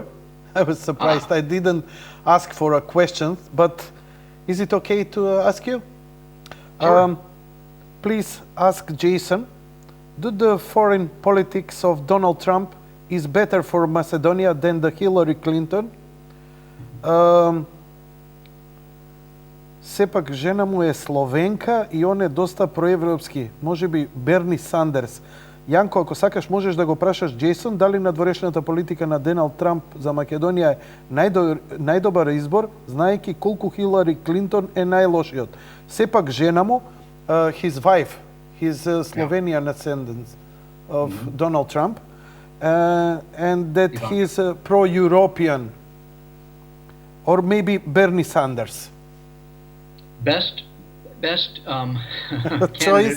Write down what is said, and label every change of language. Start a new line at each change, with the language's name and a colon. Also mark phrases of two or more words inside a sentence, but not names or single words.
English: I was surprised. I didn't ask for a question, but is it okay to ask you? Sure. Please ask џејсон, do the foreign politics of Donald Trump is better for Macedonia than the Hillary Clinton?
Macedonian: Сепак жена му е Словенка и он е доста проевропски. Може би Берни Сандерс. Јанко, ако сакаш, можеш да го прашаш џејсон дали надворешната политика на Доналд Трамп за Македонија е најдобар избор, знаејќи колку Хилари Клинтон е најлошиот. Сепак жена му,
English: his wife, his Slovenian ascendant of Donald Trump, and that he is pro-European, or maybe Bernie Sanders. Best Choice